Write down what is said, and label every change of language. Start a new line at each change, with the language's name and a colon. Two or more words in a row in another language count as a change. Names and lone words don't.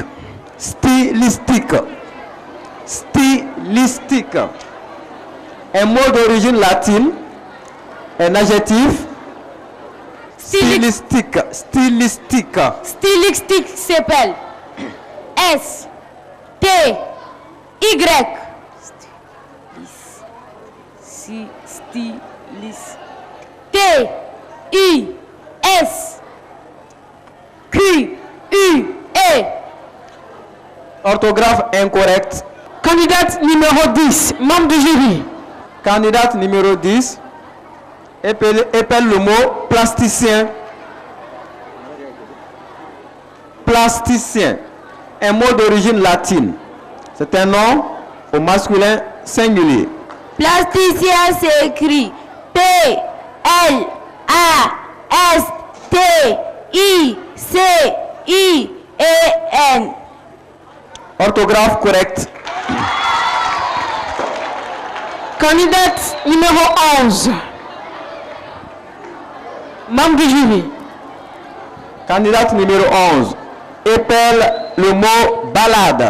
French: Stylistique. Stylistique. Un mot d'origine latine. Un adjectif. Stylistique. Stylistique. Stylistique s'appelle S, T, Y. Stylis. T. I. S. Q. U. E. Orthographe incorrecte. Candidate numéro 10, membre du jury. Candidate numéro 10 épelle le mot plasticien. Plasticien, un mot d'origine latine. C'est un nom au masculin singulier. Plasticien s'écrit P. L. A. S. T. I. C. I. E. N. Orthographe correcte. Candidate numéro 11, membre du jury. Candidate numéro 11 épelle le mot balade.